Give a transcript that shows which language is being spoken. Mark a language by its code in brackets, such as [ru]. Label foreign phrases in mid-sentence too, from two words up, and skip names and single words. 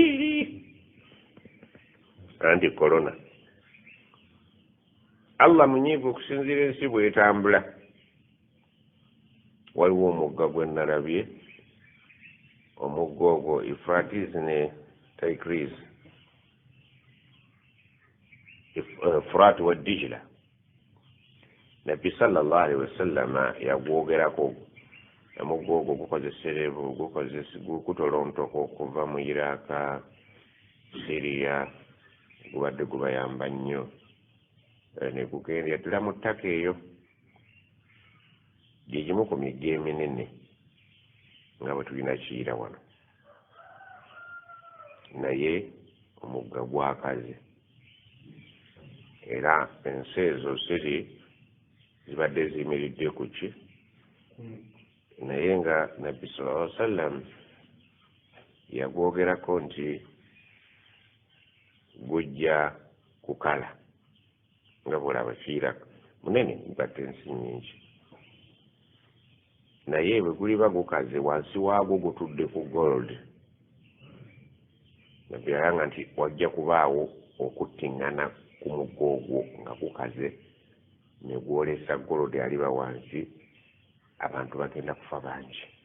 [lg] anti korona Allah munyiivu okusinziira ensi bw'etambula waliwo omugga gwe nalabye omugga ogwo Euphrates ne Tigris Furat wa Dijla Nabbi [ar] صلى الله عليه وسلم [lg] yagwogerako omugga ogwo gukozeserevu gukutolontoko okuva mu Iraka Syria gubadde gubayamba nnyo ne gugenda ddala mu ttaka eyo gye gimu ku migga eminene nga bwe tulina Kiyira wano naye omugga gwakaze era ensi ezo zibadde ziyimiridde ku ki naye nga Nabbi [ar] صلى الله عليه وسلم [lg] yagwogerako nti gujja kukala nga bwolaba Kiyira munene gugatta ensi nnyingi naye bwe guliba gukaze wansi waagwo gutudde ku gold Nabbi yalanga nti wajja kubaawo okuttiŋŋana ku mugga ogwo nga gukaze ne gwolesa gold aliba wansi abantu bagenda kufa bangi